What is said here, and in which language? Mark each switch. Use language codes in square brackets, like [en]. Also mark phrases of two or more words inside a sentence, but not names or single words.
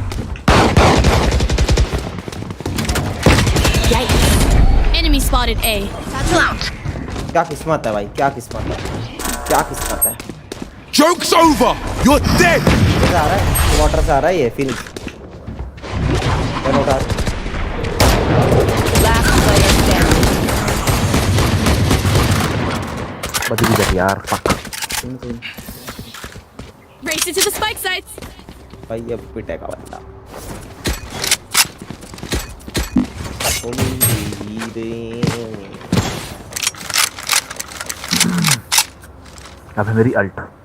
[en] Enemy spotted A. [hi] क्या किस्मत है भाई, क्या किस्मत है। [en] Joke's over. You're dead. [hi] आ रहा है, वाटर से आ रहा है ये फील्ड। [en] Last player standing. [hi] बदली जा यार। [en] Race it to the spike sites. [hi] भाई अब पिटेगा बंदा। अब है मेरी अल्ट।